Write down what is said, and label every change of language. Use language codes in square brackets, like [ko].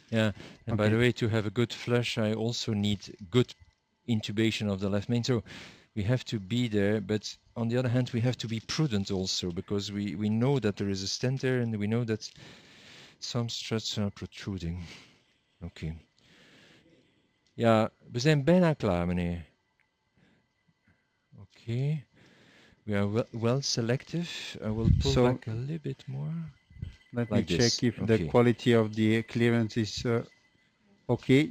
[en] Yeah, and by the way, to have a good flush, I also need good intubation of the left main. So we have to be there, but on the other hand, we have to be prudent also, because we know that there is a stent there, and we know that some struts are protruding. [nl] Oké. Ja, we zijn bijna klaar, meneer. [en] Oké. We are well selective. I will pull back a little bit more. Let Like me this. check if Okay. the quality of the clearance is okay.